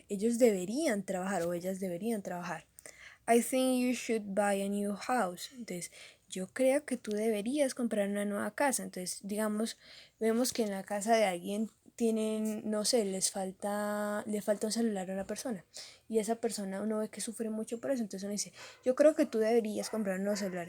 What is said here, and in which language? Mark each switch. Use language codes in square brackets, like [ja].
[es] Ellos deberían trabajar o ellas deberían trabajar. [en] I think you should buy a new house. [es] Entonces, yo creo que tú deberías comprar una nueva casa. Entonces, digamos, vemos que en la casa de alguien tienen, no sé, le falta un celular a una persona. Y esa persona uno ve que sufre mucho por eso. Entonces uno dice, yo creo que tú deberías comprar un nuevo celular.